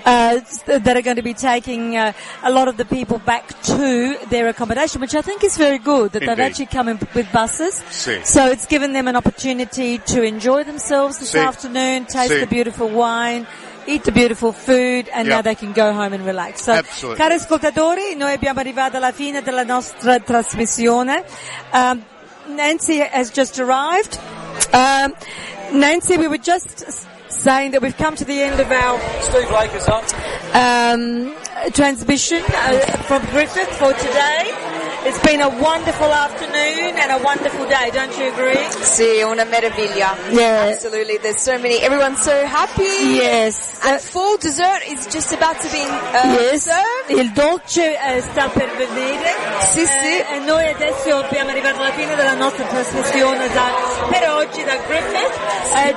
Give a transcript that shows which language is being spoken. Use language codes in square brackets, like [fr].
[en] That are going to be taking a lot of the people back to their accommodation, which I think is very good that Indeed. They've actually come in with buses. See. So it's given them an opportunity to enjoy themselves this afternoon, taste the beautiful wine, eat the beautiful food, and now they can go home and relax. So, absolutely. [it] Cari ascoltatori, noi abbiamo arrivato alla fine della nostra trasmissione. [en] Nancy has just arrived. Nancy, we were just saying that we've come to the end of our Steve Lake is on. Transmission from Griffith for today. It's been a wonderful afternoon and a wonderful day, don't you agree? [it] Sì, una meraviglia. [en] Yeah. Absolutely, there's so many. Everyone's so happy. Yes. And full dessert is just about to be served. [it] Il dolce sta per venire. Sì, sì. E noi adesso abbiamo arrivato alla fine della nostra trasmissione da, per oggi da Griffith.